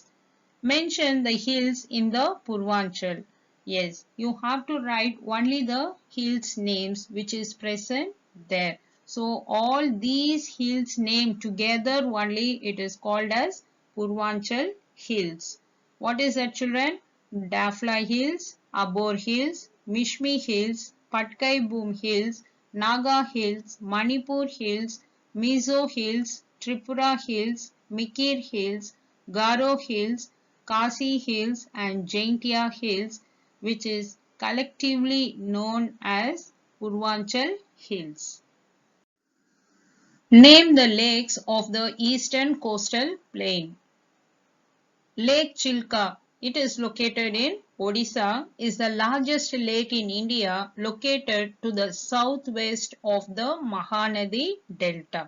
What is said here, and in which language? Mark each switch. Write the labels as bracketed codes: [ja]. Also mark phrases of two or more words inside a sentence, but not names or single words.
[en] Mention the hills in the Purvanchal. Yes, you have to write only the hills names which is present there. So all these hills named together only it is called as Purvanchal Hills. What is that, children? Dafla Hills, Abor Hills, Mishmi Hills, Patkai Boom Hills, Naga Hills, Manipur Hills, Mizo Hills, Tripura Hills, Mikir Hills, Garo Hills, Kasi Hills and Jaintia Hills, which is collectively known as Purvanchal Hills. Name the lakes of the eastern coastal plain. Lake Chilka, it is located in Odisha, is the largest lake in India located to the southwest of the Mahanadi Delta.